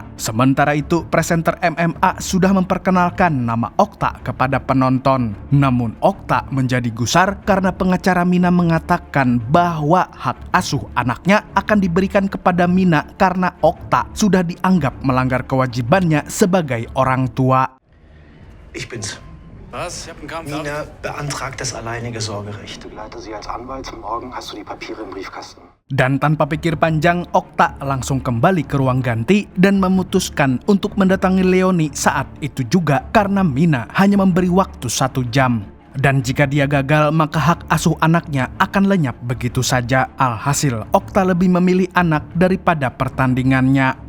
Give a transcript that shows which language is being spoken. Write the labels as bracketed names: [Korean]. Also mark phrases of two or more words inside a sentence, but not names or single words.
[Indonesian] Sementara itu, presenter MMA sudah memperkenalkan nama Okta kepada penonton. Namun Okta menjadi gusar karena pengacara Mina mengatakan bahwa hak asuh anaknya akan diberikan kepada Mina karena Okta sudah dianggap melanggar kewajibannya sebagai orang tua. [German] Ich bin's. Was? Ich hab einen Kampf. Mina beantragt das alleinige Sorgerecht. Begleite Sie als Anwalt. Morgen hast du die Papiere im Briefkasten. [Indonesian] Dan tanpa pikir panjang, Okta langsung kembali ke ruang ganti dan memutuskan untuk mendatangi Leoni saat itu juga karena Mina hanya memberi waktu 1 jam. Dan jika dia gagal, maka hak asuh anaknya akan lenyap begitu saja. Alhasil, Okta lebih memilih anak daripada pertandingannya.